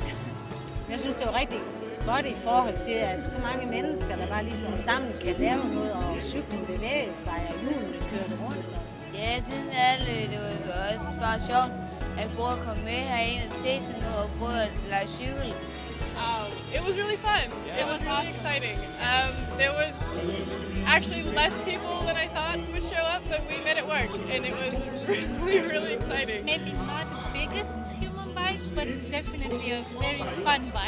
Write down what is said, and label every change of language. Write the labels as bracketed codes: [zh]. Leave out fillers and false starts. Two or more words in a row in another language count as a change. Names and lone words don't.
[da] Jeg synes, det var rigtig godt i forhold til, at så mange mennesker, der bare lige sådan sammen kan lave noget, og cyklen bevæge sig, og hjulene kørte rundt. Ja, jeg synes alle, det var også bare sjovt at prøve at komme med herinde og se sådan noget og prøve at lege cykel. [en] It was really fun. It was really exciting. There was actually less people than I thought would show up, but we made it work, and it was really, really exciting. Maybe not the biggest human bike, but definitely a very fun bike.